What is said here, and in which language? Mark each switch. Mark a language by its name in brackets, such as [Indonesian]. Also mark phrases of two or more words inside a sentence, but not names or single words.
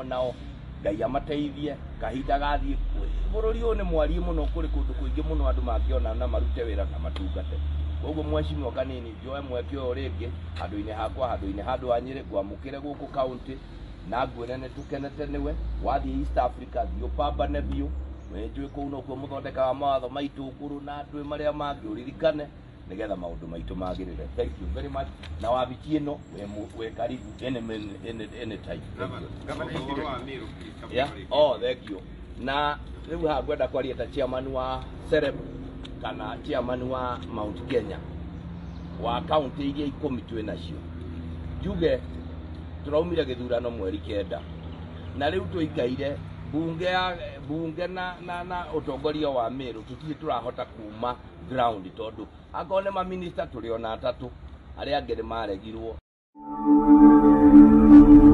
[Kikuyu] nao Ngai amateithie kahinda gathiĩ bũrũri ũyũ nĩ mwariĩ mũno kũrĩ kũndũ kũingĩ mũno andũ mangĩona na marute wĩra na matungate koguo Mheshimiwa Kanini njoe mweke ũyũ rĩngĩ handũ-inĩ hakwa handũ-inĩ handũ ha Nyĩrĩ ngwamũkĩre gũkũ kaũntĩ na ngwĩre nĩ tũkenete nĩwe wathiĩ East Africa thiĩ ũpambane biũ njũĩ kũu nokuo mũthondekaga mawatho maitũ ngũrũ na andũ marĩa mangĩ ũririkane nĩgetha maũndũ maitũ magĩrĩre. [English] Thank you very much [Kikuyu] na wabici ĩno wĩ karibu anytime. [English] Yeah? Oh, thank you. [Kikuyu] Na rĩu haha ngwenda kwaria ta chairman wa Sereb kana chairman wa Mount Kenya wa kaunti iria 10 twĩ nacio njuge tũraumire gĩthurano mweri 9 na rĩu tũikaire bunge na ũtongoria wa Meru tũtirĩ tũrahota kuma ground tondũ akorwo nĩ ma minister tũrĩ ona 3 arĩa angĩ nĩ maregirwo